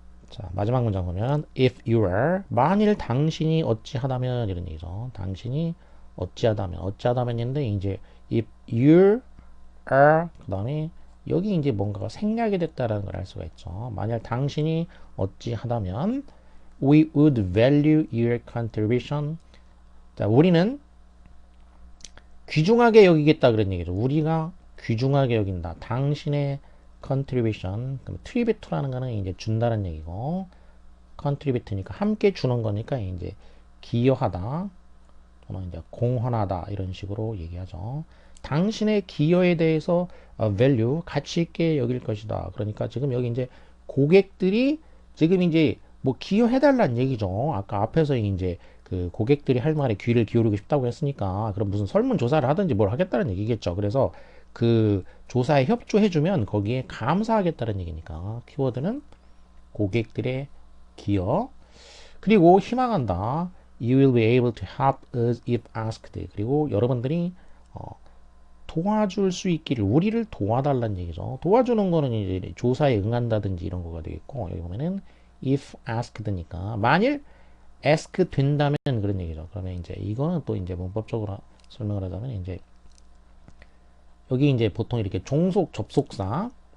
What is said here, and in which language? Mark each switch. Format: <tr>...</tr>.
<ko>자, 마지막 문장 보면</ko> <en>if you are,</en> <ko>만일 당신이 어찌하다면 이런 얘기죠. 당신이 어찌하다면인데 이제</ko> <en>if you are</en> <ko>그 다음에 여기 이제 뭔가가 생략이 됐다라는 걸 알 수가 있죠. 만약 당신이 어찌하다면</ko> <en>we would value your contribution.</en> <ko>자, 우리는 귀중하게 여기겠다 그런 얘기죠. 우리가 귀중하게 여긴다. 당신의 contribution. 그럼 tribute to라는 거는 이제 준다는 얘기고 contribute니까 함께 주는 거니까 이제 기여하다 또는 이제 공헌하다 이런 식으로 얘기하죠. 당신의 기여에 대해서 value 가치 있게 여길 것이다. 그러니까 지금 여기 이제 고객들이 지금 이제 뭐 기여해달라는 얘기죠. 아까 앞에서 이제 그 고객들이 할 말에 귀를 기울이고 싶다고 했으니까 그럼 무슨 설문조사를 하든지 뭘 하겠다는 얘기겠죠. 그래서 그 조사에 협조해주면 거기에 감사하겠다는 얘기니까 키워드는 고객들의 기여. 그리고 희망한다.</ko> <en>You will be able to help us if asked.</en> <ko>그리고 여러분들이 도와줄 수 있기를, 우리를 도와달라는 얘기죠. 도와주는 거는 이제 조사에 응한다든지 이런 거가 되겠고, 여기 보면은</ko> <en>if asked</en> <ko>니까 만일 ask 된다면 그런 얘기죠. 그러면 이제 이거는 또 이제 문법적으로 설명을 하자면 이제 여기 이제 보통 이렇게 종속 접속사</ko>